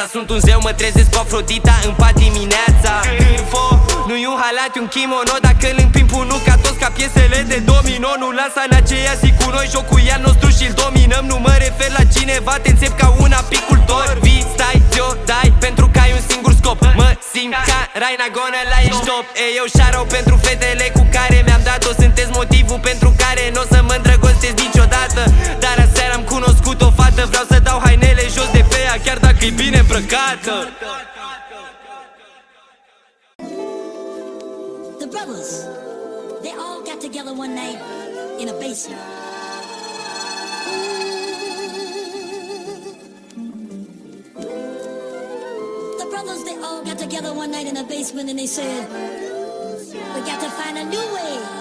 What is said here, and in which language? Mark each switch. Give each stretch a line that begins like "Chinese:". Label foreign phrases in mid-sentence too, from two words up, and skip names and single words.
Romanian: Sunt un zeu, mă trezesc cu Afrodita în pat dimineața. Târfo, nu-i un halat, un kimono. Dacă îl împing punul ca toți, ca piesele de domino. Nu lansa în aceea zi cu noi, jocul e al nostru și-l dominăm. Nu mă refer la cineva, te înțep ca un apicultor. Vii, stai, ți-o dai, pentru că ai un singur scop. Mă simt ca Raina Gonă la ești top. Ei, eu shout-out pentru fetele cu care mi-am dat-o. Sunteți motivul pentru care n-o să mă îndrăgostesc niciodată. Dar aseară am cunoscut o fată, vreau să dau hainele jos de pe ea, chiar dacă e bine îmbrăcată.
English: The brothers, they all got together one night in a basement. The brothers, they all got together one night in a basement and they said, we got to find a new way.